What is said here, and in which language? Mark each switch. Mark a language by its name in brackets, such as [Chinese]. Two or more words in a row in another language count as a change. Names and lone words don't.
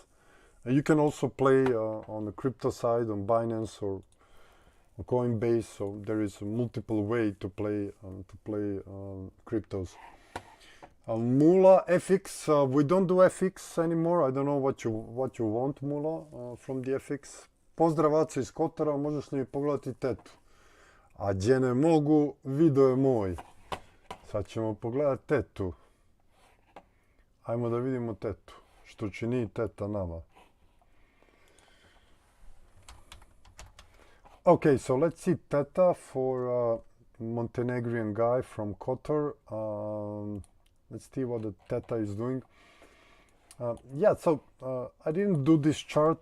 [English] You can also play on the crypto side, on Binance or on Coinbase. So there is a multiple way to play cryptos. Mula FX, we don't do FX anymore. I don't know what you want, Mula, from the FX. [Serbian] Pozdravac iz Kotara, možeš li mi pogledati tetu? A gdje ne mogu, video je moj. Sad ćemo pogledati tetu. Ajmo da vidimo tetu. Što čini teta nama. [English] Okay, so let's see Teta for Montenegrin guy from Qatar. Let's see what the Theta is doing. Yeah, so I didn't do this chart.